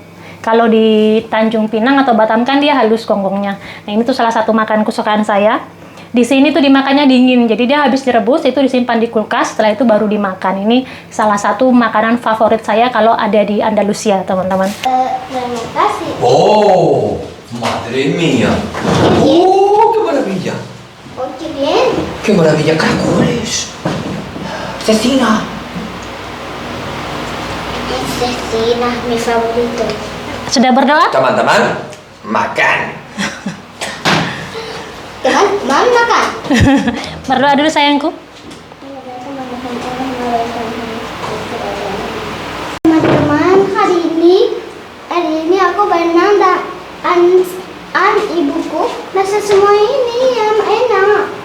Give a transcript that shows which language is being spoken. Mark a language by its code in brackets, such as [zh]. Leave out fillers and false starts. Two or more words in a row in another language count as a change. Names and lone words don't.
[id] Kalau di Tanjung Pinang atau Batam kan dia halus gonggongnya. Nah ini tuh salah satu makanan kesukaan saya. Di sini tuh dimakannya dingin, jadi dia habis direbus itu disimpan di kulkas, setelah itu baru dimakan. Ini salah satu makanan favorit saya kalau ada di Andalusia teman-teman. Terima kasih. [es] Oh, madre mía. Oh, qué maravilla. Oh, qué bien. Qué maravilla, caracoles. Cecina. Cecina, mi favorito. [id] Sudah berdoa? Teman-teman, makan. Teman, makan. Berdoa dulu sayangku. Teman-teman, hari ini aku berenang dan ibuku masak semua ini yang enak.